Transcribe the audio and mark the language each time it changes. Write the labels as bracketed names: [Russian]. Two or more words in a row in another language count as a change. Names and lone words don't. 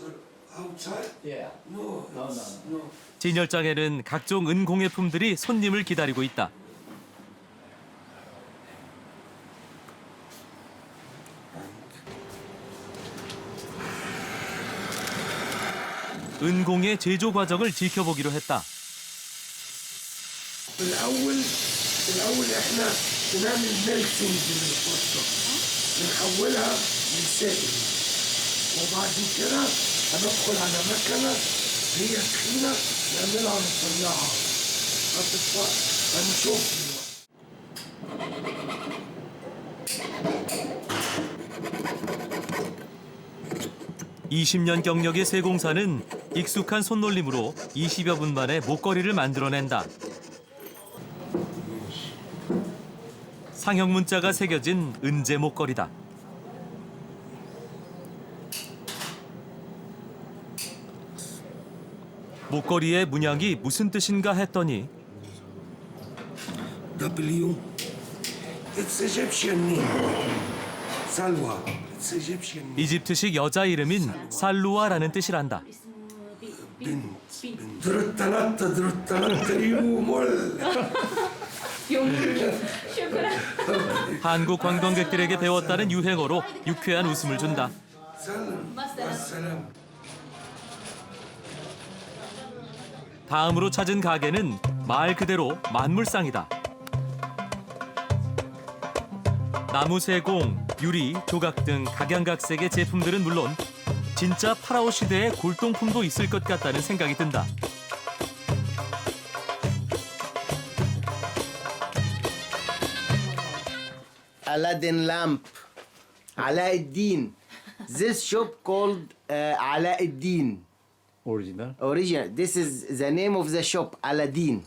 [Korean] 진열장에는 각종 은공예품들이 손님을 기다리고 있다. 은공예 제조 과정을 지켜보기로 했다. [Arabic] الأول إحنا بنعمل ميلتنج للقطة بنحولها لسائل وبعد كده هندخل على مكنة هي تخينة نعملها نطلعها هنشوف [Korean] 이 20년 경력의 세공사는 익숙한 손놀림으로 20여 분 만에 목걸이를 만들어낸다. 상형 문자가 새겨진 은재 목걸이다. 목걸이의 문양이 무슨 뜻인가 했더니 [English] W. It's Egyptian name. Salwa. It's Egyptian name. [Korean] 이집트식 여자 이름인 살루아라는 뜻이란다. 드르타나타 유몰. 한국 관광객들에게 배웠다는 유행어로 유쾌한 웃음을 준다. 다음으로 찾은 가게는 말 그대로 만물상이다. 나무 세공, 유리, 조각 등 각양각색의 제품들은 물론 진짜 파라오 시대의 골동품도 있을 것 같다는 생각이 든다. [English] Aladdin lamp. Alauddin. This shop called Alauddin. Original. Original. This is the name of the shop, Aladdin.